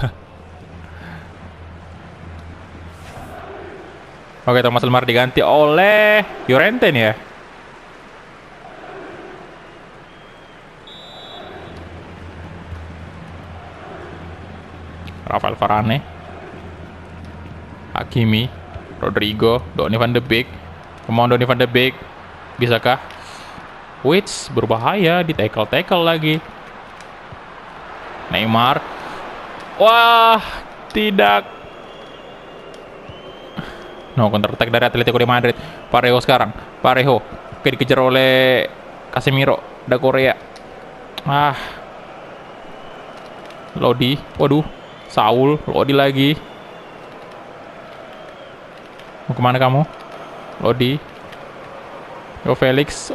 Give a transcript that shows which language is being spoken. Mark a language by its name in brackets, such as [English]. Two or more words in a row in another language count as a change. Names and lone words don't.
[Indonesian] Oke, Thomas Lemar diganti oleh Llorente nih ya. Rafael Varane, Hakimi, Rodrigo, Donny van de Beek. Kemauan Donny van de Beek, bisakah? Wits, berbahaya, di tackle lagi. Neymar, wah, tidak. No, [English] counter attack [Indonesian] dari Atletico de Madrid. Parejo sekarang, Parejo, oke, dikejar oleh Casemiro, da Korea. Ah, Lodi, waduh. Saul, Lodi lagi. Mau kemana kamu? Lodi. Yo Felix.